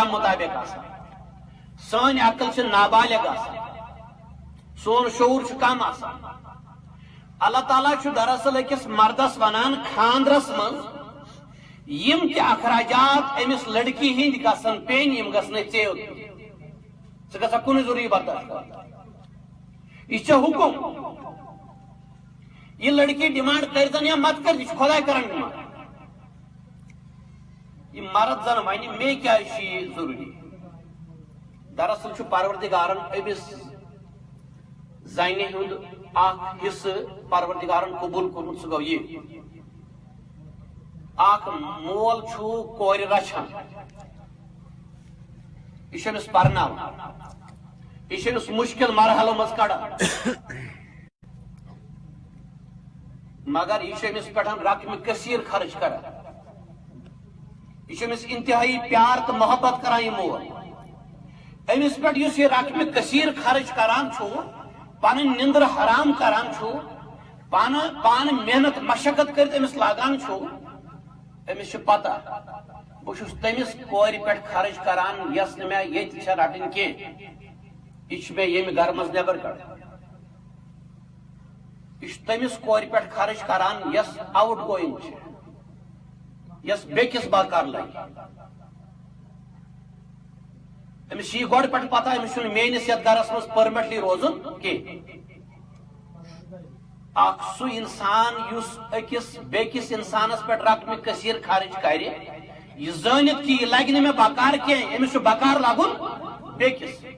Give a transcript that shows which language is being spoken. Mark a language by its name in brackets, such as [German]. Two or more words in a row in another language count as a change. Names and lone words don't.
[Kashmiri] مطابق آسان سٲنۍ عقل چھِ نابالغ آسان سون شعوٗر چھُ کم آسان اللہ تعالیٰ چھُ دراصل أکِس مردس ونان خاندرس منٛز یِم تہِ اخراجات أمِس لڑکی ہٕنٛدۍ گژھن پیٚنۍ یِم گژھنَے ژےٚ یوت ژٕ گژھکھ کُنُے ضروٗری برداشت کرُن یہِ چھُ حُکُم یہ لڑکی ڈیمانڈ کرتن یا مت کر یہ خدا کران ڈیمانڈ یہ مرد زن ون مے کیا ضروری دراصل چھُ پروردگارن أمِس زنہِ ہُنٛد اکھ حصہٕ پروردگارن قبوٗل کوٚرمُت سُہ گوٚو یہِ اکھ مول چھُ کورِ رچھان یہ چھُ أمِس پرناوان یہ چھُ أمِس مشکل مرحلو منٛز کڑان مگر یہ أمِس پٮ۪ٹھ رقم کثیر خرچ کران یہ أمِس انتہائی پیار تو محبت کران یہ مول أمِس پٮ۪ٹھ یُس یہ رقم کثیر خرچ کران چھُ پنٕنۍ نندر حرام کران چھُ پانہٕ محنت مشقت کٔرِتھ أمِس لاگان چھُ أمِس چھِ پتہ بہٕ چھُس تٔمِس کورِ پٮ۪ٹھ خرچ کران یۄس نہٕ مےٚ ییٚتہِ چھےٚ رٹٕنۍ کینٛہہ یہِ چھِ مےٚ ییٚمہِ گرٕ منٛز نٮ۪بر کڑٕنۍ یہ تمس کورِ پٮ۪ٹھ خرچ کران یس [English] out going [Kashmiri] یس بیکس باکار لگہِ أمِس چھِ یہِ گۄڈٕ پٮ۪ٹھ پتہ أمِس چھُنہٕ میٲنِس یتھ گرس منٛز پٔرمِٹلی روزُن کینٛہہ اکھ سُہ انسان یُس أکِس بیکِس انسانس پٮ۪ٹھ رقم کثیر خرچ کرِ یہِ زٲنِتھ کہِ یہِ لگہِ نہٕ مےٚ بکار کینٛہہ أمِس چھُ بکار لگُن بیکِس